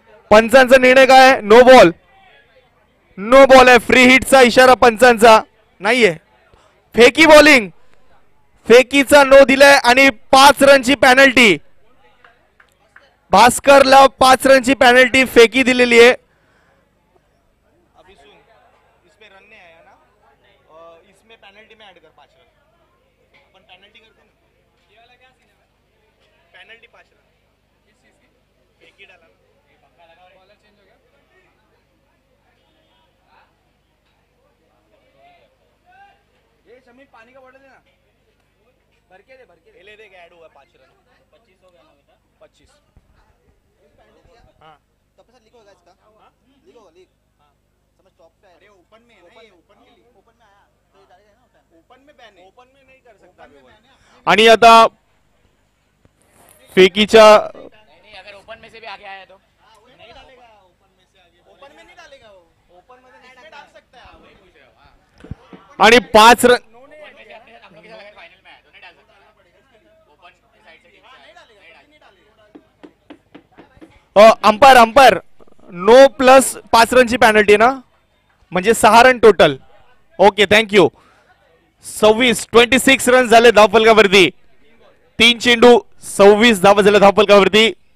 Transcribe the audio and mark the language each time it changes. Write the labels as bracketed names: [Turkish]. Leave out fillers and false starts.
[Marathi] पंचांचा निर्णय काय? No ball. No ball आहे. फ्री हिटचा इशारा पंचांचा नाहीये. फेकी बॉलिंग. फेकीचा नो दिलाय आणि 5 रनची पॅनल्टी. भास्करला 5 रनची पॅनल्टी फेकी दिलेली आहे. [Hindi] अभी सुन, इसमें रन नहीं आया ना, इसमें पेनल्टी में ऐड कर 5 रन. अपन पेनल्टी करते ना. ये वाला क्या सीन है? Penalty 5 run. किस चीज की? एक ही डाला ना. ये पक्का लगा. बॉलर चेंज हो गया. ये शमीर पानी का बॉटल देना. भर के दे. ले दे. ऐड हुआ 5 रन. 25 हो गया ना बेटा. 25. हाँ तब से लीक होगा इसका. हाँ लीक होगा. लीक समझ टॉप पे. अरे ओपन में है ना. ये ओपन में लीक. ओपन में आया तो ये डालेगा ना. ओपन में बैन है. ओपन में नहीं कर सकता. [Marathi] आणि आता फेकीच्या [Hindi] नहीं अगर ओपन में से भी आगे आया तो नहीं डालेगा. ओपन में से आगे. ओपन में नहीं डालेगा वो. ओपन में नहीं डाल सकता है. वही पूछ रहे हो. [Marathi] आणि 5 रन. [Hindi] हम लोग के साथ अगर फाइनल में आया तो नहीं डाल सकता. ओपन साइड से नहीं डालेगा. [Marathi] Umpire umpire no plus 5 रनची penalty ना, म्हणजे 6 run total. Okay thank you. 26 run झाले धावफलकावरती. 3 चेंडू 26 धावा झाल्या धावफलकावरती.